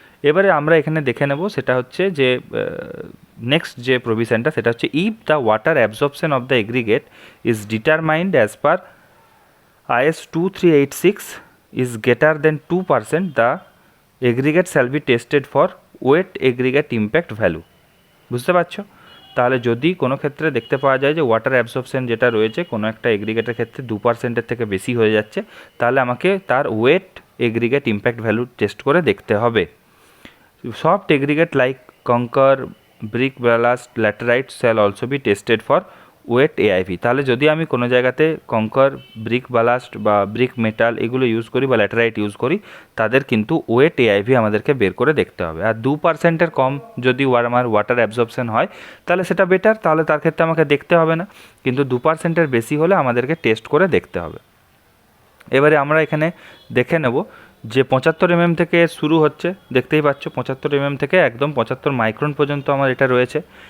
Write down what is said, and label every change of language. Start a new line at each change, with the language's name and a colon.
Bangla: এবারে আমরা এখানে দেখে নেব সেটা হচ্ছে
English: যে নেক্সট যে প্রভিশনটা সেটা হচ্ছে if the water absorption of the aggregate is determined as per IS 2386 is greater than 2%, the aggregate shall be tested for wet aggregate impact value.
Bangla: বুঝতে পারছো? তাহলে যদি কোনো ক্ষেত্রে দেখতে পাওয়া যায় যে ওয়াটার অ্যাবজর্পশন যেটা রয়েছে কোনো একটা এগ্রিগেটের ক্ষেত্রে 2%-এর থেকে বেশি হয়ে যাচ্ছে, তাহলে আমাকে তার wait aggregate impact value test করে দেখতে হবে।
English: Soft aggregate like concrete, brick, ballast, laterite shall also be tested for wet AIV.
Bangla: তাহলে যদি আমি কোনো জায়গাতে কঙ্কর, ব্রিক বালাস্ট বা ব্রিক মেটাল এগুলো ইউজ করি বা ল্যাটেরাইট ইউজ করি, তাদের কিন্তু ওয়েট এআইভি আমাদেরকে বের করে দেখতে হবে। আর 2%-এর কম যদি আমার ওয়াটার অ্যাবজর্পশন হয় তাহলে সেটা বেটার, তাহলে তার ক্ষেত্রে আমাকে দেখতে হবে না। কিন্তু 2%-এর বেশি হলে আমাদেরকে টেস্ট করে দেখতে হবে। এবারে আমরা এখানে দেখে নেব যে 75 mm থেকে শুরু হচ্ছে, দেখতেই পাচ্ছ 75 mm থেকে একদম 75 মাইক্রন পর্যন্ত আমার এটা রয়েছে।